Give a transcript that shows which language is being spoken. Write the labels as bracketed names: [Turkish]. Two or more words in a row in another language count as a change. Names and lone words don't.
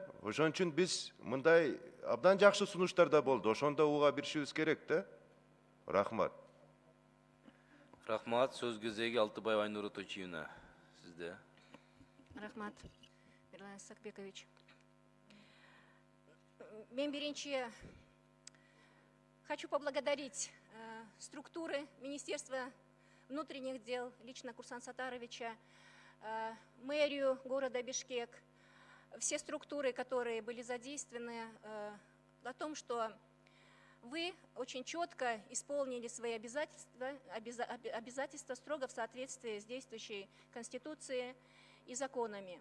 [Kyrgyz] Ошон үчүн биз мындай абдан жакшы сунуштар да болду. Ошондо уга биришибиз керек да. Рахмат. Рахмат. Сөз кезеги Алтыбаева Айнура Тойчиевна. Сизде. Рахмат, Мирлан Сакбекович. Мен биринчи [Russian] хочу поблагодарить структуры Министерства внутренних дел, лично Курсан Сатаровича, мэрию города Бишкек, все структуры, которые были задействованы, о том, что вы очень четко исполнили свои обязательства строго в соответствии с действующей Конституцией и законами.